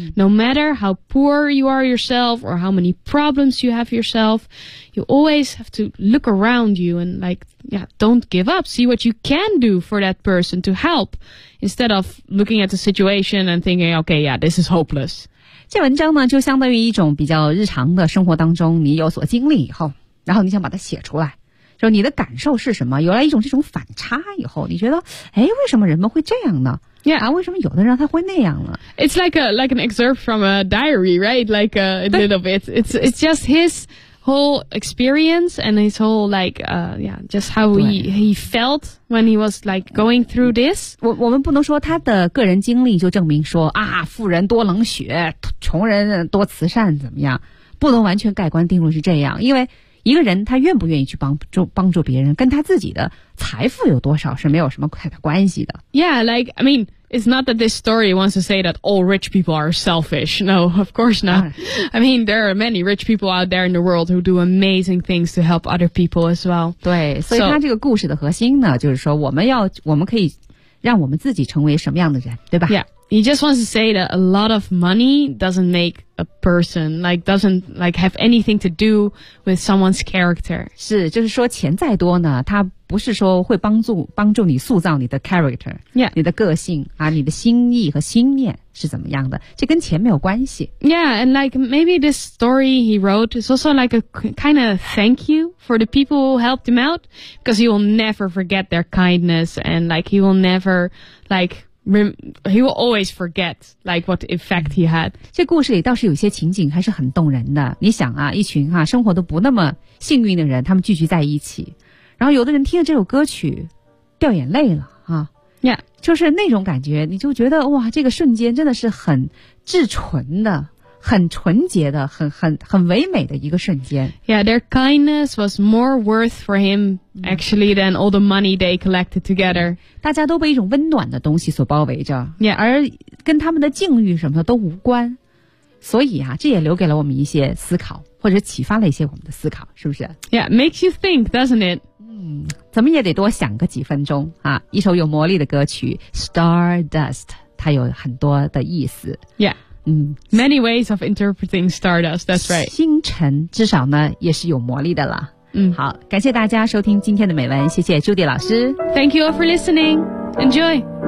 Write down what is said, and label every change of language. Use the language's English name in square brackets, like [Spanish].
[English] No matter how poor you are yourself or how many problems you have yourself, you always have to look around you and like,Yeah, don't give up. See what you can do for that person to help instead of looking at the situation and thinking, okay, yeah, this is hopeless. [Chinese] 这文章呢就相当于一种比较日常的生活当中你有所经历以后然后你想把它写出来就你的感受是什么有了一种这种反差以后你觉得哎，为什么人们会这样呢 [English] Yeah, [Chinese] 啊，为什么有的人他会那样呢 [English] It's like an excerpt from a diary, right? Like a little bit. It's just his... whole experience and his whole like, yeah, just how he felt when he was like going through this. [Chinese] 我们不能说他的个人经历就证明说啊，富人多冷血，穷人多慈善，怎么样？不能完全盖棺定论是这样，因为一个人他愿不愿意去帮助别人，跟他自己的财富有多少是没有什么太大关系的。 [English] Yeah, like, I mean, it's not that this story wants to say that all rich people are selfish. No, of course not. I mean, there are many rich people out there in the world who do amazing things to help other people as well. [Chinese] 对，所以他这个故事的核心呢，就是说我们可以让我们自己成为什么样的人，对吧 [English] ？Yeah, he just wants to say that a lot of money doesn't make a person like doesn't like have anything to do with someone's character. [Chinese] 是，就是说钱再多呢，它不是说会帮助你塑造你的 character， [English] yeah， [Chinese] 你的个性啊，你的心意和心念是怎么样的，这跟钱没有关系。 [English] Yeah, and like maybe this story he wrote is also like a kind of thank you for the people who helped him out, because he will never forget their kindness, and like he will never like he will always forget like what effect he had. [Chinese] 这故事里倒是有些情景还是很动人的。你想啊，一群哈、啊、生活都不那么幸运的人，他们聚集在一起。然后有的人听了这首歌曲掉眼泪了啊 [English] yeah， [Chinese] 就是那种感觉，你就觉得哇，这个瞬间真的是很至纯的，很纯洁的，很唯美的一个瞬间。 [English] Yeah, their kindness was more worth for him actually than all the money they collected together. [Chinese] 大家都被一种温暖的东西所包围着 [English] Yeah, [Chinese] 而跟他们的境遇什么的都无关，所以啊，这也留给了我们一些思考，或者启发了一些我们的思考，是不是？ [English] Yeah, makes you think, doesn't it? [Chinese] 怎么也得多想个几分钟啊！一首有魔力的歌曲 Stardust， 它有很多的意思。 [English] Yeah, many ways of interpreting stardust, that's right. [Chinese] 星辰至少呢也是有魔力的了。好，感谢大家收听今天的美文，谢谢 Judy 老师。 [English] Thank you all for listening. Enjoy.